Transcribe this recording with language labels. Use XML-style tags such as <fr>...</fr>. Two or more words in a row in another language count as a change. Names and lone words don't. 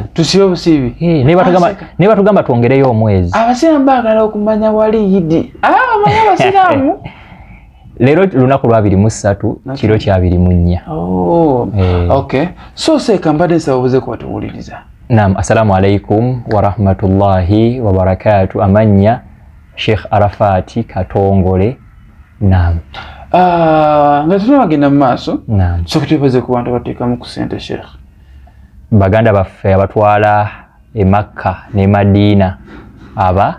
<lg>busibe. Ne batugamba twongereyo omwezi. Abasiraamu baagala okumanya wali Yidi. Bamanyi abasiraamu. Leero lunaku lwa 23 kiro kya 24. Okay. So seeka mbadde nsababuze ku batuwuliriza. Naam,</lg> <ar>السلام عليكم ورحمة الله وبركاته.</ar> <lg>Amanya Sheikh Arafat Katongole. Naam. Nga tunabagenda mu maaso. Naam. So kutubaze ku bantu bateekamu ku Ssente Sheikh. Baganda baffe abatwala e Makka ne Madina aba</lg>